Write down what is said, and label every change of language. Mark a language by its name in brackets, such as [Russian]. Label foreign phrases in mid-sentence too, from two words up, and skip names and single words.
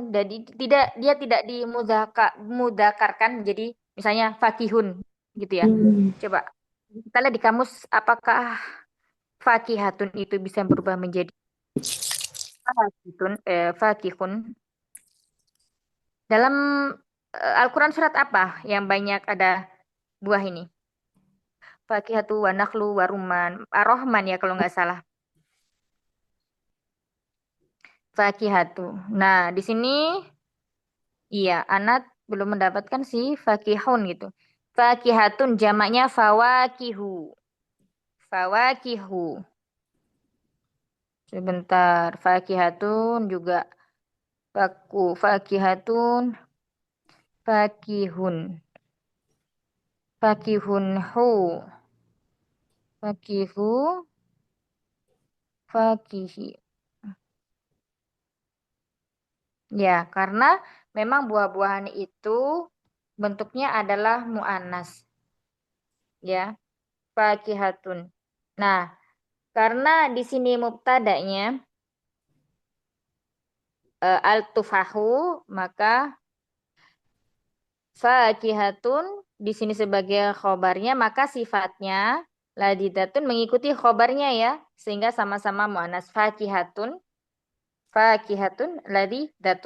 [Indonesian] Jadi dia tidak dimudzakarkan jadi misalnya fakihun gitu ya. Coba kita lihat di kamus apakah fakihatun itu bisa berubah menjadi fakihun. Dalam Al-Quran surat apa yang banyak ada buah ini? [Arabic] فاكهة ونخل ورمان. [Indonesian] Ar-Rahman ya kalau nggak salah. Fakihatu. Nah, di sini iya, Anat belum mendapatkan si fakihun gitu. Fakihatun jamaknya fawakihu. Fawakihu. Sebentar. Fakihatun juga fakihatun. Fakihun. Fakihun hu. Fakihu. Fakihi. Ya, karena memang buah-buahan itu bentuknya adalah mu'annas. Ya, fakihatun. Nah, karena di sini mubtada'nya al-tufahu, maka fakihatun di sini sebagai khobarnya, maka sifatnya ladidatun mengikuti khobarnya ya, sehingga sama-sama mu'annas fakihatun, [Arabic] فاكهة لذيذة.